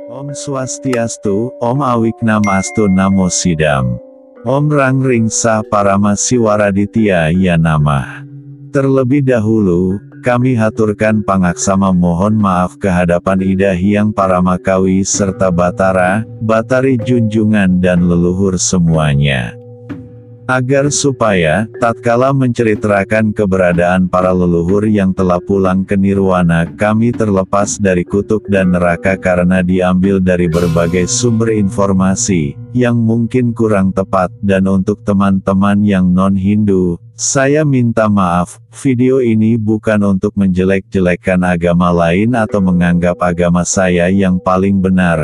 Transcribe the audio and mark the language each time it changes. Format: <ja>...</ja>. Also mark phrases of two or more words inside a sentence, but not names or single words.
<sa>Om Swastiastu, Om Awiknamastu Namo Sidam. Om Rangring Sah Paramasiwaraditya Ya Namah.</sa> <id>Terlebih dahulu, kami haturkan pangaksama mohon maaf kehadapan Ida Hyang Paramakawi serta Batara, Batari junjungan dan leluhur semuanya. Agar supaya, tatkala menceritakan keberadaan para leluhur yang telah pulang ke nirwana, kami terlepas dari kutuk dan neraka karena diambil dari berbagai sumber informasi, yang mungkin kurang tepat, dan untuk teman-teman yang non-Hindu, saya minta maaf, video ini bukan untuk menjelek-jelekan agama lain atau menganggap agama saya yang paling benar.</id>